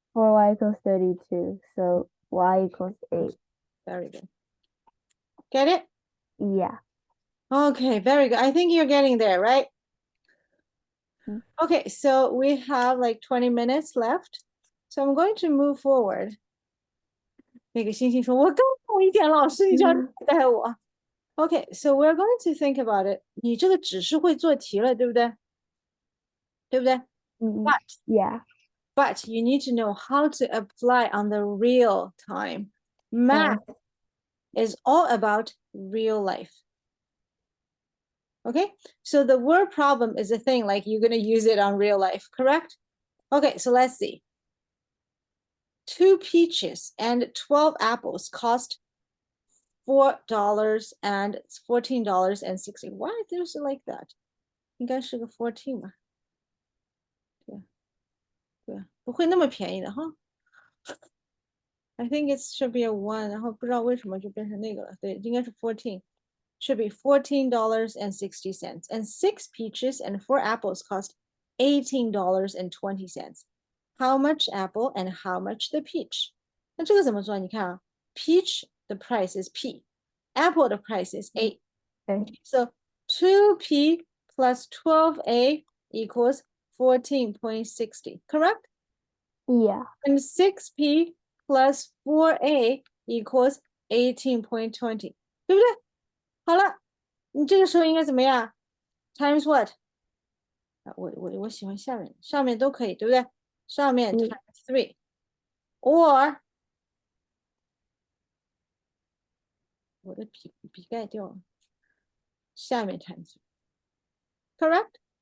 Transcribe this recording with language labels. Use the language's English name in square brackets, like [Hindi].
[English] 4y equals 32. So y equals 8. very good. Get it? Yeah. Okay, very good. I think you're getting there, right? Okay, so we have like 20 minutes left. So I'm going to move forward. [Chinese] 那个星星说：“我更懂一点，老师，你就要带我。” [English] Okay, so we're going to think about it. [Chinese] 你这个只是会做题了，对不对？对不对？ [English] Yeah. But you need to know how to apply on the real time. Math is all about real life. Okay, so the word problem is a thing like you're going to use it on real life, correct? Okay, so let's see. 2 peaches and 12 apples cost $4 and $14.60. Why there's like that? [Chinese] 应该是个 [English] 14吧？ [Chinese] 对，不会那么便宜的哈。 [English] I think it should be a 1， [Chinese] 然后不知道为什么就变成那个了。对，应该是 14。 [English] Should be $14.60. And 6 peaches and 4 apples cost $18.20. How much apple and how much the peach? [Chinese] 那这个怎么做？你看啊 [English] ，peach the price is P, apple the price is A. Okay. So 2P plus 12A equals 14.60, correct? Yeah. And 6P plus 4A equals 18.20, [Chinese] 对不对？好了，你这个时候应该怎么样 ？ [English] Times what？ [Chinese] 我喜欢下面，上面都可以，对不对？上面 times 3 or 我的笔盖掉了，下面 times 3 [English] correct?